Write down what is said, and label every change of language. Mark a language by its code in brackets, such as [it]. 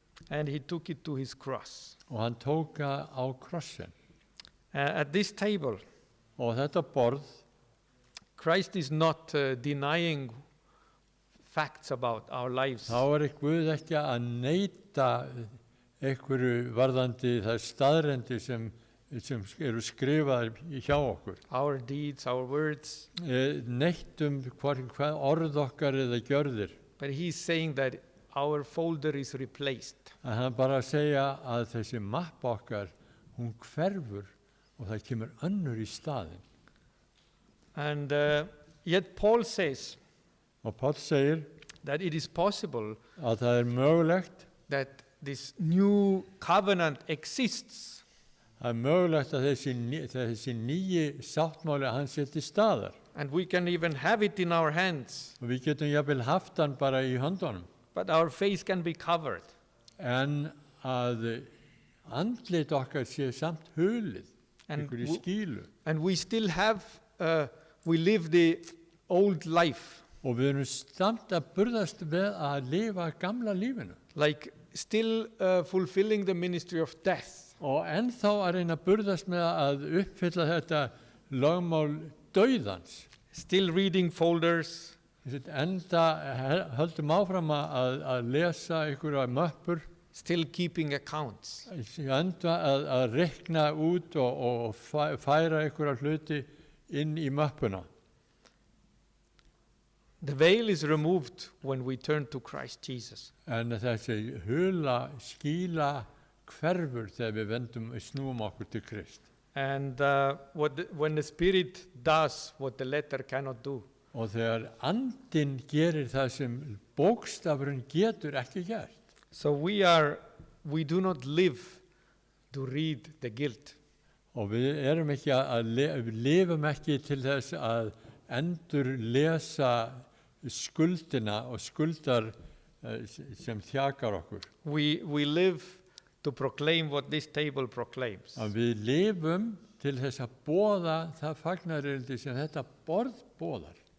[en] and he took it to his cross. [is] og hann tók það á krossin. [en] At this table, [is] Og þetta borð, [en] Christ is not denying facts about our lives. [is] þá Guð ekki að neita einhverju varðandi þær staðreyndir sem eru skrifaðar hjá okkur. [en] Our deeds, our words. [is] Neitt hvað orð okkar eða gjörðir. [en] But he's saying that our folder is replaced. [is] Að hann bara að segja að þessi mappa okkar, hún hverfur og það kemur önnur í staðinn. [en] And yet Paul says [is] Og Páll segir [en] that it is possible [is] að það mögulegt, [en] that this new covenant exists. [is] það mögulegt að þessi nýji sáttmáli hans sé til staðar. [en] And we can even have it in our hands, [is] Og við getum jafnvel haft hann bara í höndunum. [en] but our face can be covered. [is] En að andlit okkar sé samt hulið, [en] And [is] einhverju skílu. [en] And we still have, we live the old life, [is] Og við erum samt að burðast við að lifa gamla lífinu. [en] like still fulfilling the ministry of death. [is] Og ennþá að reyna að burðast með að uppfylla þetta lögmál dauðans. [en] Still reading folders, [is] Enda höldum áfram að lesa einhverja möppur, [en] still keeping accounts. [is] enda að reikna út og færa einhverja hluti inn í möppuna. [en] The veil is removed when we turn to Christ Jesus. [is] En þessi skíla hverfur þegar við snúum okkur til Krist. [en] And when the Spirit does what the letter cannot do, [is] Og þegar andinn gerir það sem bókstafurinn getur ekki gert. [en] so we do not live to read the guilt. [is] Og við erum ekki við lifum ekki til þess að endur lesa skuldina og skuldar sem þjakar okkur. [en] We live to proclaim what this table proclaims. [is] Að við lifum til þess að boða það fagnaðarerindi sem þetta borð boðar.